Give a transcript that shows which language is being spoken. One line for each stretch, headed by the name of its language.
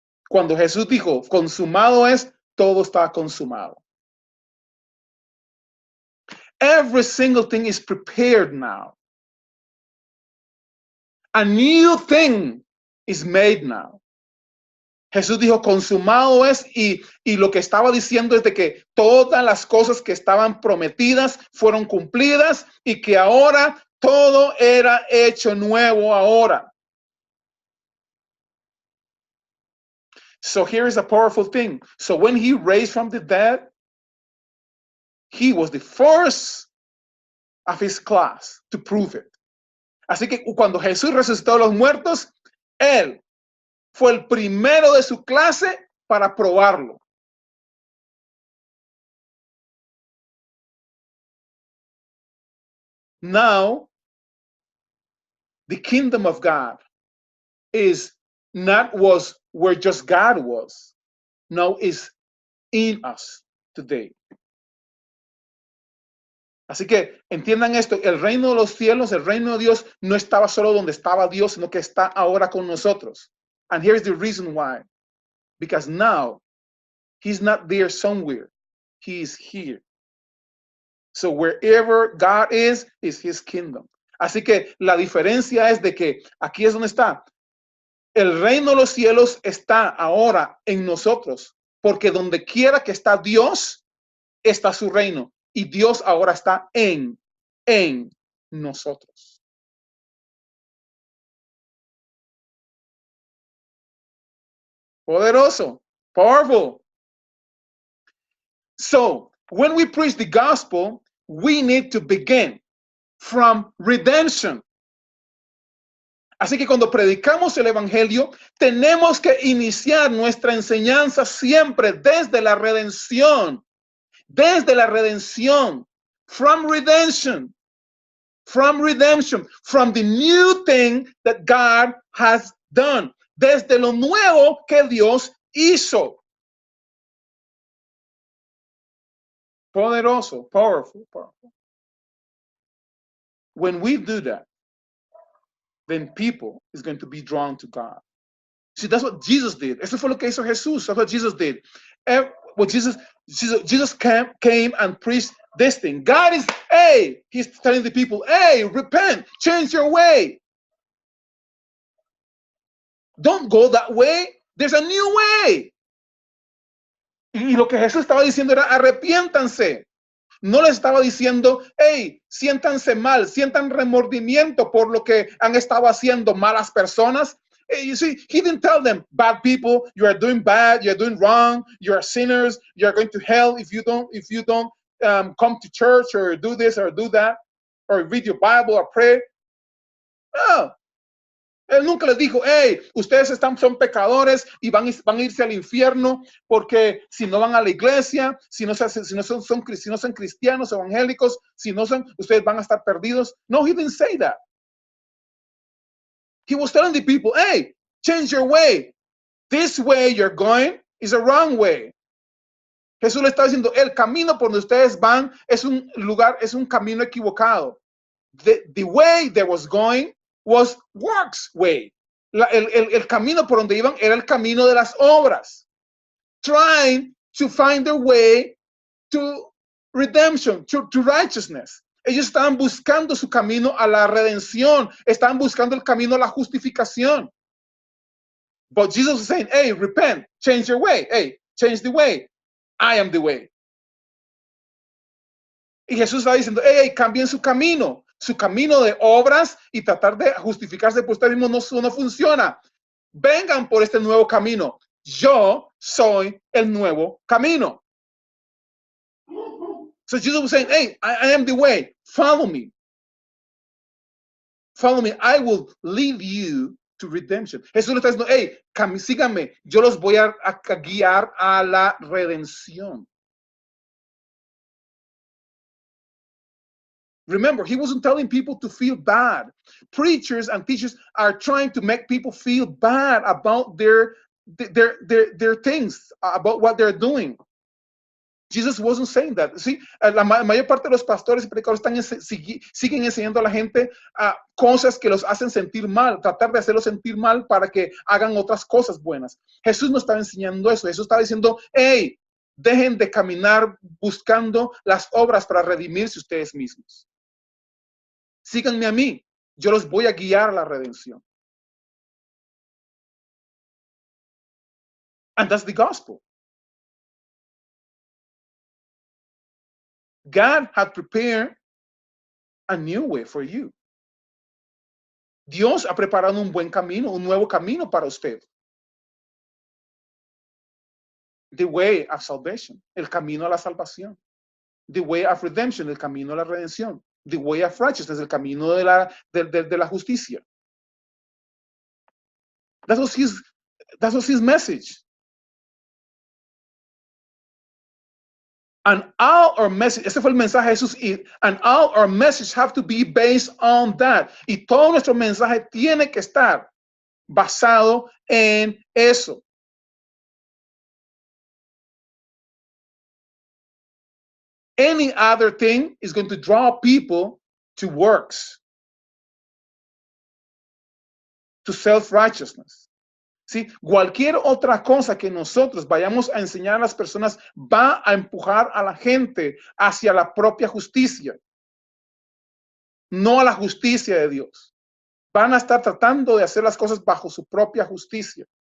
Spanish: Cuando Jesús dijo, consumado es, todo está consumado.
English: Every single thing is prepared now. A new thing is made now.
Spanish: Jesús dijo, consumado es, y lo que estaba diciendo es de que todas las cosas que estaban prometidas fueron cumplidas y que ahora todo era hecho nuevo ahora.
English: So here is a powerful thing. So when he raised from the dead, he was the first of his class to prove it.
Spanish: Así que cuando Jesús resucitó a los muertos, él fue el primero de su clase para probarlo.
English: Now, the kingdom of God is not was where just God was. Now is in us today.
Spanish: Así que entiendan esto, el reino de los cielos, el reino de Dios no estaba solo donde estaba Dios, sino que está ahora con nosotros.
English: And here's the reason why. Because now he's not there somewhere. He is here. So wherever God is his kingdom.
Spanish: Así que la diferencia es de que aquí es donde está. El reino de los cielos está ahora en nosotros, porque donde quiera que está Dios, está su reino. Y Dios ahora está en nosotros. Poderoso,
English: powerful. So, when we preach the gospel, we need to begin from redemption.
Spanish: Así que cuando predicamos el evangelio, tenemos que iniciar nuestra enseñanza siempre desde la redención. Desde la redención.
English: From redemption. From redemption. From the new thing that God has done.
Spanish: Desde lo nuevo que Dios hizo. Poderoso,
English: powerful, powerful. When we do that, then people is going to be drawn to God. See, that's what Jesus did.
Spanish: Eso fue lo que hizo Jesús.
English: That's what Jesus did. Well, Jesus came and preached this thing. God is, hey, he's telling the people, hey, repent, change your way. Don't go that way. There's a new way.
Spanish: Y lo que Jesús estaba diciendo era, arrepiéntanse. No les estaba diciendo, hey, siéntanse mal, sientan remordimiento por lo que han estado haciendo malas personas.
English: You see, he didn't tell them, bad people, you are doing bad, you're doing wrong, you're sinners, you're going to hell if you don't come to church or do this or do that, or read your Bible or pray.
Spanish: No. Él nunca les dijo, hey, ustedes son pecadores y van a irse al infierno porque si no van a la iglesia, si no son cristianos evangélicos, ustedes van a estar perdidos.
English: No, he didn't say that. He was telling the people, hey, change your way. This way you're going is a wrong way.
Spanish: Jesús le está diciendo, el camino por donde ustedes van es un camino equivocado.
English: The way they was going was works way.
Spanish: El camino por donde iban era el camino de las obras.
English: Trying to find their way to redemption, to righteousness.
Spanish: Ellos estaban buscando su camino a la redención. Estaban buscando el camino a la justificación.
English: But Jesus was saying, hey, repent, change your way. Hey, change the way. I am the way.
Spanish: Y Jesús está diciendo, hey, cambien su camino de obras y tratar de justificarse por usted mismo no funciona. Vengan por este nuevo camino. Yo soy el nuevo camino.
English: So Jesus was saying, hey, I am the way. Follow me. Follow me. I will lead you to redemption.
Spanish: Jesús le está diciendo, hey, síganme. Yo los voy a guiar a la redención.
English: Remember, he wasn't telling people to feel bad. Preachers and teachers are trying to make people feel bad about their things, about what they're doing. Jesus wasn't saying that.
Spanish: Sí, la mayor parte de los pastores y predicadores siguen enseñando a la gente cosas que los hacen sentir mal, tratar de hacerlos sentir mal para que hagan otras cosas buenas. Jesús no estaba enseñando eso. Jesús estaba diciendo, hey, dejen de caminar buscando las obras para redimirse ustedes mismos. Síganme a mí, yo los voy a guiar a la redención.
English: And that's the gospel. God had prepared a new way for you.
Spanish: Dios ha preparado un buen camino, un nuevo camino para usted.
English: The way of salvation,
Spanish: el camino a la salvación.
English: The way of redemption,
Spanish: el camino a la redención.
English: The way of righteousness,
Spanish: el camino de la justicia.
English: That was his message. And all our message,
Spanish: ese fue el mensaje de Jesús,
English: and all our message have to be based on that.
Spanish: Y todo nuestro mensaje tiene que estar basado en eso.
English: Any other thing is going to draw people to works, to self-righteousness.
Spanish: ¿Sí? Cualquier otra cosa que nosotros vayamos a enseñar a las personas va a empujar a la gente hacia la propia justicia, no a la justicia de Dios. Van a estar tratando de hacer las cosas bajo su propia justicia.